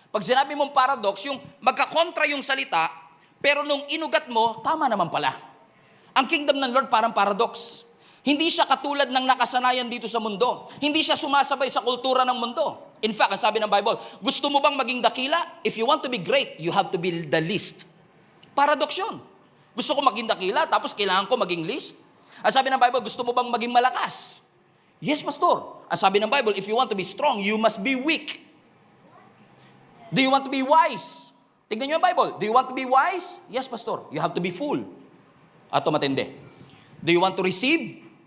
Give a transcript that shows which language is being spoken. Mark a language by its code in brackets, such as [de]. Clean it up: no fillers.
[tl] Pag sinabi mong paradox, yung magkakontra yung salita, pero nung inugat mo, tama naman pala. Ang kingdom ng Lord parang paradox. Hindi siya katulad ng nakasanayan dito sa mundo. Hindi siya sumasabay sa kultura ng mundo. [en] In fact, [tl] ang sabi ng Bible, gusto mo bang maging dakila? [en] If you want to be great, you have to be the least. [tl] Paradox yun. Gusto ko maging dakila, tapos kailangan ko maging least. Ang sabi ng Bible, gusto mo bang maging malakas? [en] Yes, Pastor. [tl] Ang sabi ng [en] Bible, if you want to be strong, you must be weak. Do you want to be wise? [tl] Tignan niyo ang Bible. [en] Do you want to be wise? Yes, Pastor. You have to be full. Ato matindi. Do you want to receive?